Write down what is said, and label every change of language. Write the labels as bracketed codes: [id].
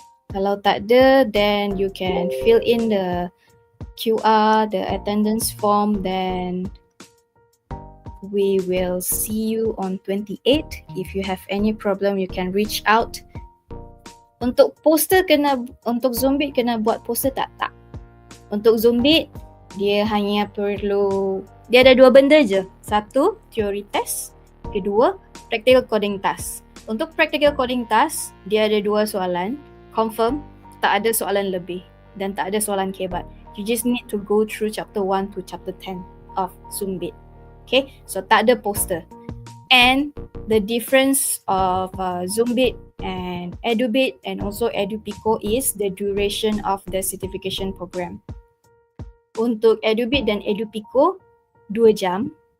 [ms] Kalau tak ada, [en] then you can fill in the QR, the attendance form, then we will see you on 28. If you have any problem, you can reach out. [ms] Untuk poster untuk Zumbit kena buat poster tak? Tak. Untuk Zumbit, dia hanya perlu, dia ada dua benda je. Satu, theory test. Kedua, practical coding task. Untuk practical coding task, dia ada dua soalan. Confirm, tak ada soalan lebih dan tak ada soalan kebat. [en] You just need to go through chapter 1 to chapter 10 of Zumbit. Okay, so [ms] tak ada poster. [en] And the difference of Zumbit and Edubit and also Edupico is the duration of the certification program. [ms] Untuk Edubit dan Edupico 2 jam.